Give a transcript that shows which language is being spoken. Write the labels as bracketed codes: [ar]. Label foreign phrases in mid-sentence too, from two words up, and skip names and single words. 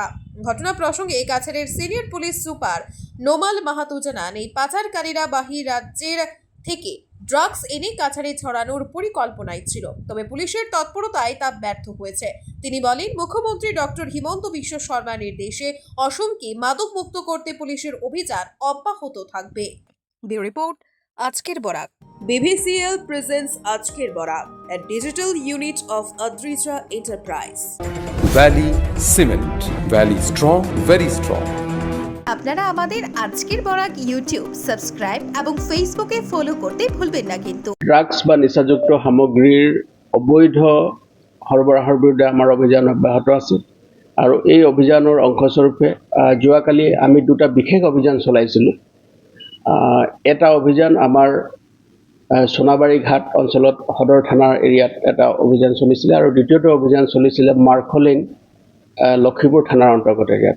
[bn] ঘটনা প্রসঙ্গে কাছাড়ের সিনিয়র পুলিশ সুপার নোমাল মাহাতো জানান, এই পাচারকারীরা বাহির রাজ্যের থেকে ড্রাগস এনে কাছাড়ে ছড়ানোর পরিকল্পনায় ছিল, তবে পুলিশের তৎপরতায় তা ব্যর্থ হয়েছে। তিনি বলেন, মুখ্যমন্ত্রী ডক্টর হিমন্ত বিশ্ব শর্মার নির্দেশে অসমকে মাদক মুক্ত করতে পুলিশের অভিযান অব্যাহত থাকবে। ব্যুরো রিপোর্ট, আজকের বরাক। BVCL presents আজকের বরাক, [en] a digital unit of Adrija Enterprise. Valley Cement, Valley strong, very strong. [bn] আপনারা আমাদের আজকের বরাক ইউটিউব সাবস্ক্রাইব এবং ফেসবুকে ফলো করতে ভুলবেন না কিন্তু। [as] ড্রাগস বা নিচাযুক্ত সামগ্ৰীৰ অবৈধ সৰবৰাহৰ বিৰুদ্ধে আমাৰ অভিযান অব্যাহত আছে আৰু এই অভিযানৰ অংশস্বৰূপে যোৱাকালি আমি 2টা বিশেষ অভিযান চলাইছিলোঁ। এটা অভিযান আমাৰ সোনাবাড়ী ঘাট অঞ্চলত সদৰ থানাৰ এৰিয়াত এটা অভিযান চলিছিলে আৰু দ্বিতীয়টো অভিযান চলিছিলে মাৰ্কলিন লক্ষীপুৰ থানাৰ অন্তৰ্গত এৰিয়াত।